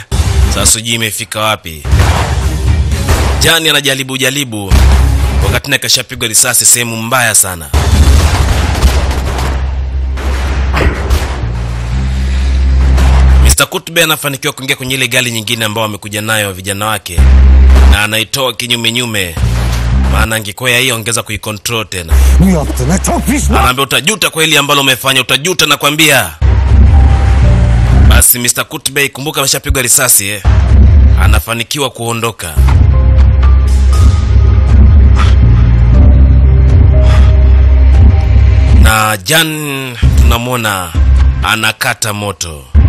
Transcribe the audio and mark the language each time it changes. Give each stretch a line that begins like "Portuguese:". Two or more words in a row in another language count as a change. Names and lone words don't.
Swahili: Sasa sijui imefika wapi. Jani anajaribu wakati naye kashapigwa risasi sehemu mbaya sana. Mr. Kutbe anafanikiwa kuingia kwenye ile gari nyingine ambao wamekuja nayo vijana wake, na anaitoa kinyume, maana angekuwa hiyo ongeza kuicontrol tena.
Turkish: Bu yaptığına çok pişman.
Swahili: Anaambia utajuta kwa ile ambalo umefanya, utajuta nakwambia. Basi Mr. Kutbe kumbuka ameshapigwa risasi anafanikiwa kuondoka. Na Jan tunamwona anakata moto.